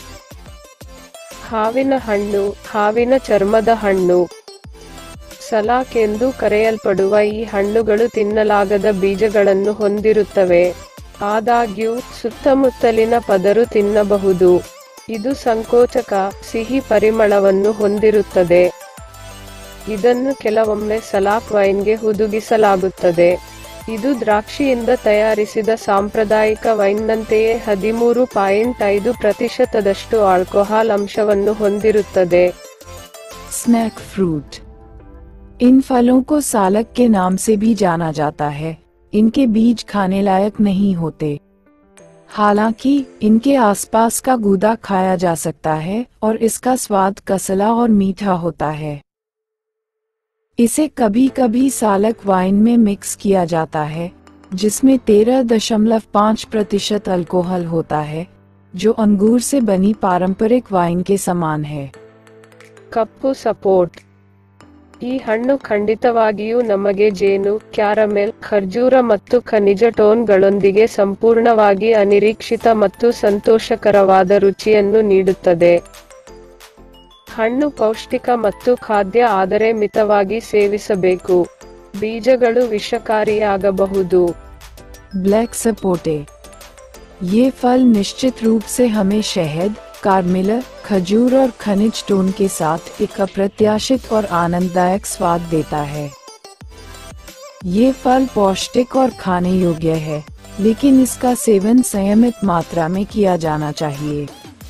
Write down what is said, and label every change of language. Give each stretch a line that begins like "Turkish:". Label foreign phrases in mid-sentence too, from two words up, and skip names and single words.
Kannada: ಹಾವಿನ ಹಣ್ಣು. ಹಾವಿನ ಚರ್ಮದ ಹಣ್ಣು. ಸಲಾಕ್ ಎಂದು ಕರೆಯಲ್ಪಡುವ ಈ ಹಣ್ಣುಗಳು ತಿನ್ನಲಾಗದ ಬೀಜಗಳನ್ನು ಹೊಂದಿರುತ್ತವೆ. ಆದಾಗ್ಯೂ ಸುತ್ತಮುತ್ತಲಿನ ಪದರು ತಿನ್ನಬಹುದು. ಇದು ಸಂಕೋಚಕ, ಸಿಹಿ ಪರಿಮಳವನ್ನು ಹೊಂದಿರುತ್ತದೆ. ಇದನ್ನು ಕೆಲವೊಮ್ಮೆ ಸಲಾಕ್ ವೈನ್ಗೆ ಹುದುಗಿಸಲಾಗುತ್ತದೆ. ಇದು ದ್ರಾಕ್ಷಿಯಿಂದ ತಯಾರಿಸಿದ ಸಾಂಪ್ರದಾಯಿಕ ವೈನ್ನಂತೆಯೇ 13.5% ಆಲ್ಕೋಹಾಲ್ ಅಂಶವನ್ನು ಹೊಂದಿರುತ್ತದೆ.
Hindi: स्नैक फ्रूट। इन फलों को सालक के नाम से भी जाना जाता है। इनके बीज खाने लायक नहीं होते। हालांकि इनके आसपास का गूदा खाया जा सकता है और इसका स्वाद कसला और मीठा होता है। इसे कभी कभी सालक वाइन में मिक्स किया जाता है, जिसमें 13.5% अल्कोहल होता है, जो अंगूर से बनी पारंपरिक वाइन के समान है।
Kannada: ಕಪ್ಪು ಸಪೋರ್ಟ್. ಈ ಹಣ್ಣು ಖಂಡಿತವಾಗಿಯೂ ನಮಗೆ ಜೇನು, ಕ್ಯಾರಮೆಲ್, ಖರ್ಜೂರ ಮತ್ತು ಖನಿಜ ಟೋನ್ಗಳೊಂದಿಗೆ ಸಂಪೂರ್ಣವಾಗಿ ಅನಿರೀಕ್ಷಿತ ಮತ್ತು ಸಂತೋಷಕರವಾದ ರುಚಿಯನ್ನು ನೀಡುತ್ತದೆ. ಹಣ್ಣು ಪೌಷ್ಟಿಕ ಮತ್ತು ಖಾದ್ಯ, ಆದರೆ ಮಿತವಾಗಿ ಸೇವಿಸಬೇಕು. ಬೀಜಗಳು ವಿಷಕಾರಿಯಾಗಬಹುದು.
Hindi: ब्लैक सपोटे। ये फल निश्चित रूप से हमें शहद, कार्मेल, खजूर और खनिज टोन के साथ एक अप्रत्याशित और आनंददायक स्वाद देता है। ये फल पौष्टिक और खाने योग्य है, लेकिन इसका सेवन संयमित मात्रा में किया जाना चाहिए।